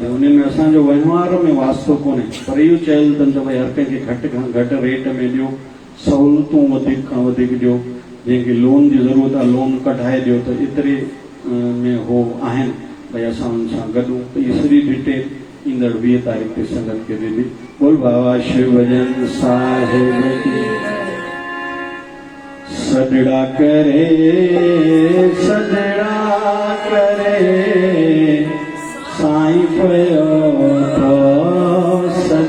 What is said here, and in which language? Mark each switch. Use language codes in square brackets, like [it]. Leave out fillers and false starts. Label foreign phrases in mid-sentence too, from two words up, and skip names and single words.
[sd] उन्हनि में असांजो वहिंवार में वास्तो कोन्हे पर इहो चयल अथनि त भई हर कंहिंखे घटि खां घटि रेट में ॾियो सहूलियतूं वधीक खां वधीक ॾियो जंहिंखे लोन जी ज़रूरत आहे लोन कढाए ॾियो त एतिरे में हो आहिनि भई असां हुन सां गॾु त इहा सॼी डिटेल ईंदड़ 20 तारीख़ ते संगत खे ॾिनी बोल बाबा शिव भजन साहिब की सजड़ा करे साईं पयो तो